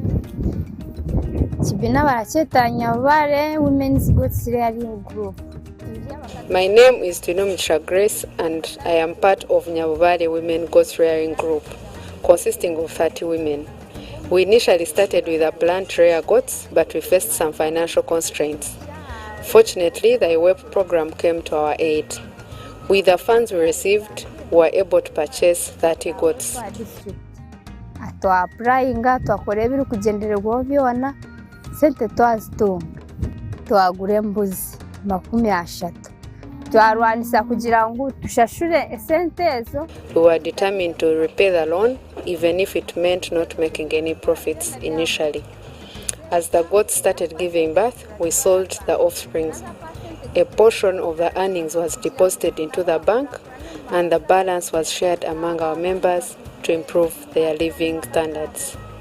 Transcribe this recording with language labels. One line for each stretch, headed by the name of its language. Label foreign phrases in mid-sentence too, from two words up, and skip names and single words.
Nyankole: Kibina barachetanya Nyabubare Women's Goats Rearing Group.
English: My name is Tino Mchisha Grace and I am part of Nyabubare Women Goats Rearing Group, consisting of 30 women. We initially started with a plan to rear goats, but we faced some financial constraints. Fortunately, the IWEP program came to our aid. With the funds we received, we were able to purchase 30 goats.
Nyankole: Twaprayinga twakora ebiri kugendererwaho byona sente twazitunga twagura embuzi 30 twarwanisa kugira ngo tushashure esente ezo.
English: We were determined to repay the loan even if it meant not making any profits initially. As the goats started giving birth, we sold the offsprings. A portion of the earnings was deposited into the bank and the balance was shared among our members to improve their living standards.